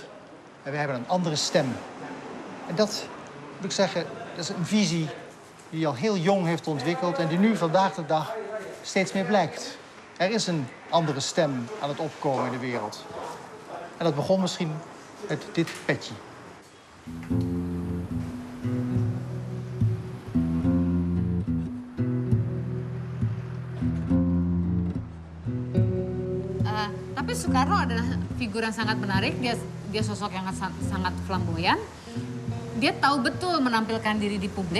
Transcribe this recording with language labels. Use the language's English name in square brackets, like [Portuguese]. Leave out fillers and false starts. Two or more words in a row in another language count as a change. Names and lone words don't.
[Dutch] En wij hebben een andere stem. En dat, moet ik zeggen, dat is een visie die al heel jong heeft ontwikkeld en die nu vandaag de dag steeds meer blijkt. Er is een andere stem aan het opkomen in de wereld. En dat begon misschien met dit petje. [Indonesian] Tapi Soekarno adalah figur yang sangat menarik. Dia sosok yang sangat flamboyan. Dia tahu betul menampilkan diri di publik.